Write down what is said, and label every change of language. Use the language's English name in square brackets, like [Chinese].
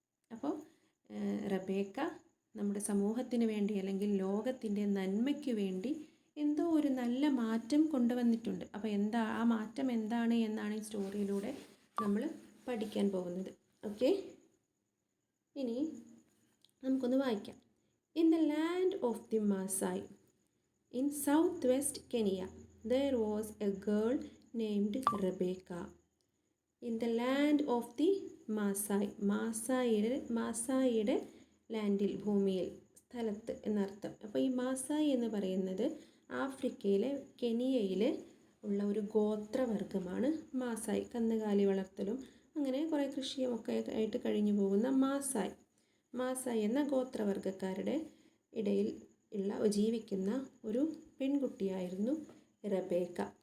[Malayalam] അപ്പോൾ റെബേക്ക നമ്മുടെ സമൂഹത്തിന് വേണ്ടി അല്ലെങ്കിൽ ലോകത്തിൻ്റെ നന്മയ്ക്ക് വേണ്ടി എന്തോ ഒരു നല്ല മാറ്റം കൊണ്ടുവന്നിട്ടുണ്ട്. അപ്പോൾ ആ മാറ്റം എന്താണ് എന്നാണ് ഈ സ്റ്റോറിയിലൂടെ നമ്മൾ പഠിക്കാൻ പോകുന്നത്. ഓക്കെ, ഇനി നമുക്കൊന്ന് വായിക്കാം. [English] In the land of the Maasai, in southwest Kenya, there was a girl named Rebecca. In the land of the Maasai, [Malayalam] മാസായിയുടെ ലാൻഡിൽ, ഭൂമിയിൽ, സ്ഥലത്ത് എന്നർത്ഥം. അപ്പോൾ ഈ മാസായി എന്ന് പറയുന്നത് ആഫ്രിക്കയിലെ കെനിയയിൽ ഉള്ള ഒരു ഗോത്രവർഗമാണ് മാസായി. കന്നുകാലി വളർത്തലും അങ്ങനെ കുറേ കൃഷിയുമൊക്കെ ആയിട്ട് കഴിഞ്ഞു പോകുന്ന മാസായി എന്ന ഗോത്രവർഗക്കാരുടെ ഇടയിൽ ജീവിക്കുന്ന ഒരു പെൺകുട്ടിയായിരുന്നു റെബേക്ക.